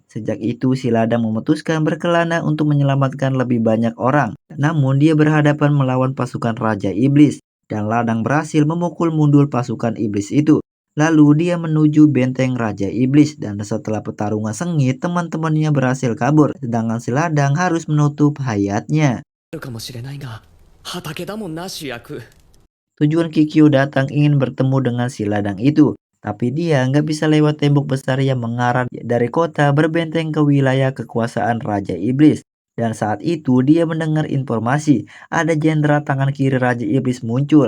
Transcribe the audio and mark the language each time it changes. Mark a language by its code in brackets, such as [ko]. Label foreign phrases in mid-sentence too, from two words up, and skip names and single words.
[id] Sejak itu si ladang memutuskan berkelana untuk menyelamatkan lebih banyak orang. Namun dia berhadapan melawan pasukan Raja Iblis. Dan ladang berhasil memukul mundur pasukan iblis itu. Lalu dia menuju benteng Raja Iblis dan setelah pertarungan sengit teman-temannya berhasil kabur sedangkan si ladang harus menutup hayatnya. [ja] あるかもしれないが畑だもんな主役。 [id] Tujuan Kikyo datang ingin bertemu dengan si ladang itu. Tapi dia nggak bisa lewat tembok besar yang mengarah dari kota berbenteng ke wilayah kekuasaan Raja Iblis. Dan saat itu dia mendengar informasi ada jenderal tangan kiri Raja Iblis muncul.